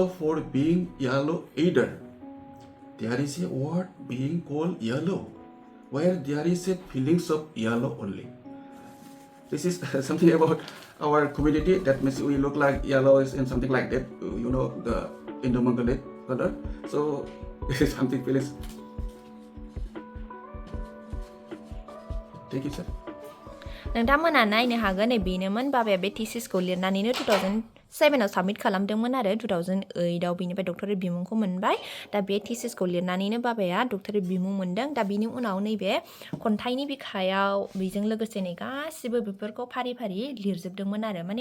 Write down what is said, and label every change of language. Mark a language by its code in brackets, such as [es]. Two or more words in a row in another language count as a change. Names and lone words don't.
[en] for being yellow either there is a word being called yellow where there is a feelings of yellow only this is something about our community that means we look like yellows and something like that the Indo-Mongolic color so this is something feelings thank you sir [brx] नोंथांमोना नायनो हागोन बेनोमोन बाबाया बे थिसिसखौ लिरनानैनो 2007 आव साबमिट खालामदोंमोन आरो 2008 आव बिनिफ्राय डक्टरेट बिमुंखौ मोनबाय दा बे थिसिसखौ लिरनानैनो बाबाया डक्टरेट बिमुं मोनदों दा बिनि उनाव नैबे खन्थाइनि बिखायाव बेजों लोगोसे नै गासिबो बेफोरखौ फारि फारि लिरजोबदोंमोन आरो माने